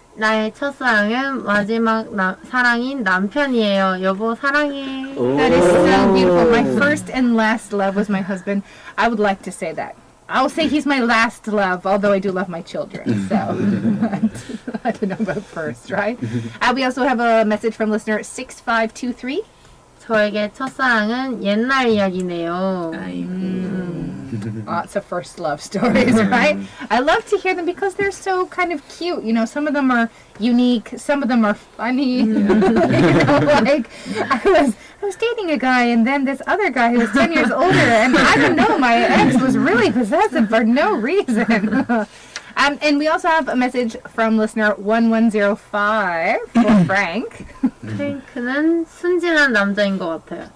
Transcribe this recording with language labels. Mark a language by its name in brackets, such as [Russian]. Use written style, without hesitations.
[Korean] 나의 첫사랑은 마지막 사랑인 남편이에요. 여보 사랑해. [English] That is so beautiful. My first and last love was my husband. I would like to say that. I'll say he's my last love, although I do love my children. So I don't know about first, right? We also have a message from listener 6523. [Korean] 저에게 첫사랑은 옛날 이야기네요. [English] Lots of first love stories, right? I love to hear them because they're so kind of cute. You know, some of them are unique, some of them are funny. You know, like I was dating a guy, and then this other guy who was 10 years older, and I don't know, my ex was really possessive for no reason. And we also have a message from listener 1105 for Frank. [Korean] 프랭크는 순진한 남자인 것 같아요.